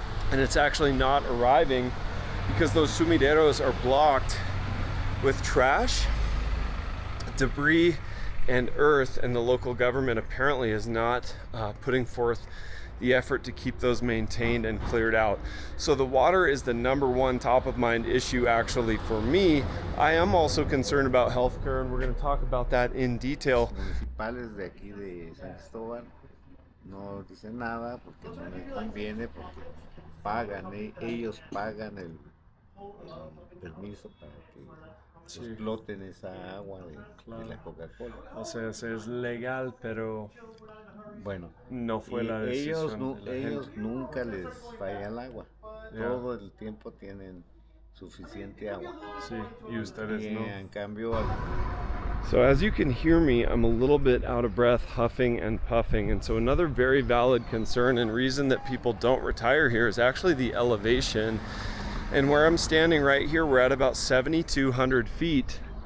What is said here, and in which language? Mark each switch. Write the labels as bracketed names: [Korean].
[English] And it's actually not arriving because those sumideros are blocked with trash, debris, and earth, and the local government apparently is not putting forth the effort to keep those maintained and cleared out. So the water is the number one top of mind issue actually for me. I am also concerned about healthcare, and we're going to talk about that in detail. [Spanish] Municipales de aquí de San Cristóbal no dicen nada porque no les conviene, porque ellos pagan el permiso para que exploten esa agua de la Coca-Cola. O sea, es legal, pero bueno, no fue la decisión. Ellos nunca les falla el agua. Todo el tiempo tienen suficiente agua. Sí, y ustedes no. En cambio, [English] so as you can hear me, I'm a little bit out of breath, huffing and puffing. And so another very valid concern and reason that people don't retire here is actually the elevation. And where I'm standing right here, we're at about 7,200 feet.